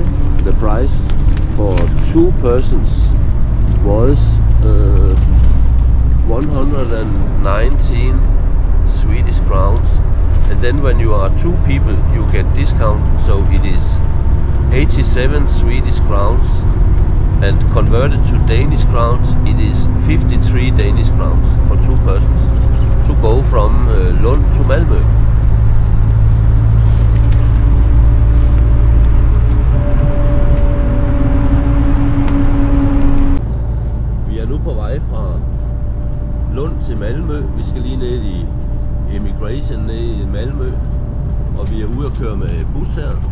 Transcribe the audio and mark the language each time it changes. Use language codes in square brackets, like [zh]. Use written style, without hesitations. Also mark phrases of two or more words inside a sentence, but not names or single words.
[en] The price for 2 persons was 119 Swedish crowns, and then when you are 2 people you get discount, so it is 87 Swedish crowns, and converted to Danish crowns it is 53 Danish crowns for 2 persons to go from Lund to Malmö. [da] Vi er nu på vej fra Lund til Malmö. Vi skal lige ned i Immigration ned i Malmö, og vi er ude at køre med bus her.